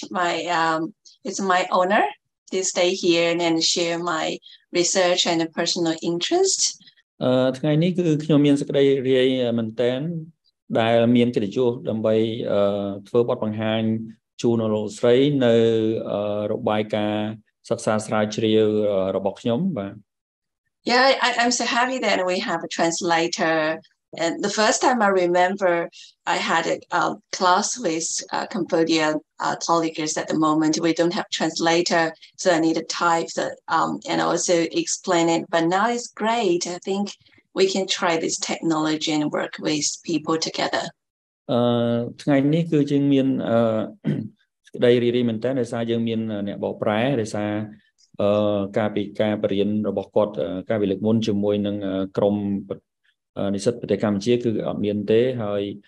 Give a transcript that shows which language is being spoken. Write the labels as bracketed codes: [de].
[en] It's my honor to stay here and share my research and personal interest. [km] ថ្ងៃនេះគឺខ្ញុំមានសេចក្តីរាយមែនទែនដែលមានកិត្តិយសដើម្បីធ្វើបទបង្ហាញជូនលោកស្រីនៅរបាយការណ៍សិក្សាស្រាវជ្រាវរបស់ខ្ញុំបាទ [en] Yeah, I'm so happy that we have a translator. And the first time I remember I had a class with Cambodian colleagues at the moment. We don't have translator, so I need to type and also explain it. But now it's great. I think we can try this technology and work with people together. [km] ថ្ងៃនេះគឺយើងមានក្តីរីករាយមែនតើដោយសារយើងមានអ្នកបកប្រែដោយសារការពីការបរៀនរបស់គាត់ការវិលឹកមុនជាមួយនឹងក្រុមនិស្សិតប្រទេសកម្ពុជាគឺអត់មានទេហើយ